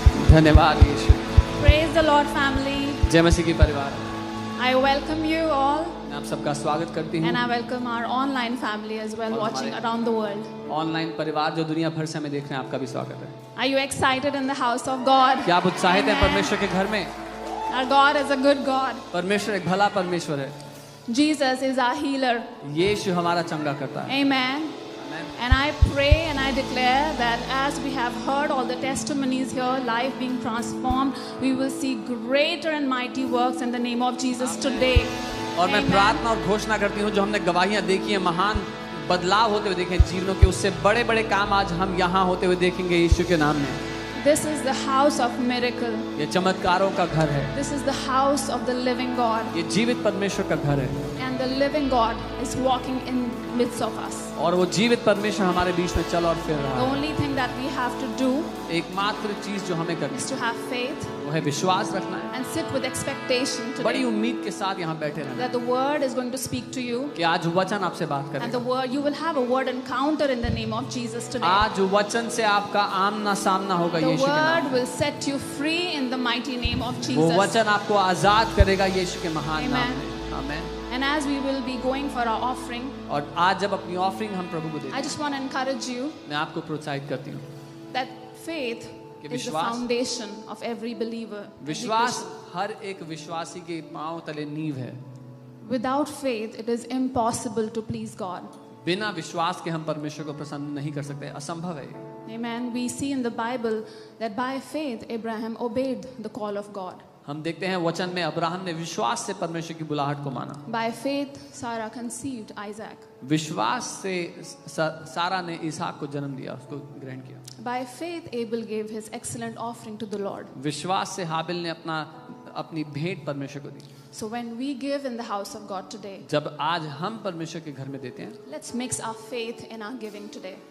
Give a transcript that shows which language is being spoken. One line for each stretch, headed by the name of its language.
Hindi: धन्यवाद यीशु।
English: Praise the Lord family.
Hindi: जय मसीह की परिवार,
English: I welcome you all
Hindi: मैं आप सबका स्वागत करती हूँ।
English: and I welcome our online family as well watching around the world.
Hindi: Online परिवार जो दुनिया भर से हमें देख रहे हैं, आपका भी स्वागत है।
English: Are you excited in the house of God?
Hindi: क्या आप उत्साहित हैं
English: Amen.
Hindi: परमेश्वर के घर में?
English: Our God is a good God.
Hindi: परमेश्वर एक भला परमेश्वर है।
English: Jesus is our healer.
Hindi: यीशु हमारा चंगा करता है।
English: Amen. And I pray and I declare that as we have heard all the testimonies here, life being transformed, we will see greater and mighty works in the name of Jesus today.
Hindi: और मैं प्रार्थना और घोषणा करती हूँ, जो हमने गवाहियाँ देखी हैं, महान बदलाव होते हुए देखे जीवनों के, उससे बड़े बड़े काम आज हम यहाँ होते हुए देखेंगे यीशु के नाम में।
English: This is the house of miracle.
Hindi: ये चमत्कारों का घर है।
English: This is the house of the living God.
Hindi: ये जीवित परमेश्वर का घर है।
English: And the living God is walking in midst of us.
Hindi: और वो जीवित परमेश्वर हमारे बीच में चल और फिर रहा
English: The
Hindi: है।
English: only thing that we have to do
Hindi: एकमात्र चीज जो हमें करनी
English: is to have faith
Hindi: वो है विश्वास रखना है,
English: and sit with expectation
Hindi: बड़ी
English: today
Hindi: उम्मीद के साथ यहाँ बैठे रहना
English: that the word is going to speak to you
Hindi: कि आज वचन आपसे बात
English: and the
Hindi: करेगा।
English: word you will have a word encounter in the name of Jesus today.
Hindi: आज वचन से आपका आमना सामना होगा
English: The
Hindi: यीशु के
English: word
Hindi: नाम।
English: will set you free in the mighty name of
Hindi: वो
English: Jesus.
Hindi: वचन आपको आजाद करेगा यीशु के महान नाम
English: Amen.
Hindi: में। आमीन।
English: And as we will be going for our offering,
Hindi: और आज जब अपनी ऑफरिंग हम प्रभु को देते
English: I just want to encourage you
Hindi: हैं, मैं आपको प्रोत्साहित करती हूँ
English: that faith
Hindi: कि
English: is the
Hindi: विश्वास-
English: foundation of every believer. every
Hindi: विश्वास
English: Christian.
Hindi: हर एक विश्वासी के पांव तले नींव है।
English: Without faith, it is impossible to please God.
Hindi: बिना विश्वास के हम परमेश्वर को प्रसन्न नहीं कर सकते, असंभव है ये।
English: Amen. We see in the Bible that by faith Abraham obeyed the call of God.
Hindi: हम देखते हैं वचन में अब्राहम ने विश्वास से परमेश्वर की बुलाहट को माना।
English: By faith, Sarah conceived Isaac.
Hindi: विश्वास से सारा ने इसहाक को जन्म दिया, उसको ग्रहण किया।
English: By faith, Abel gave his excellent offering to the Lord.
Hindi: विश्वास से हाबिल ने अपनी भेंट परमेश्वर को दी।
English: So when we give in the house of God today,
Hindi: जब आज हम परमेश्वर के घर में देते हैं,
English: let's mix our faith in our giving today.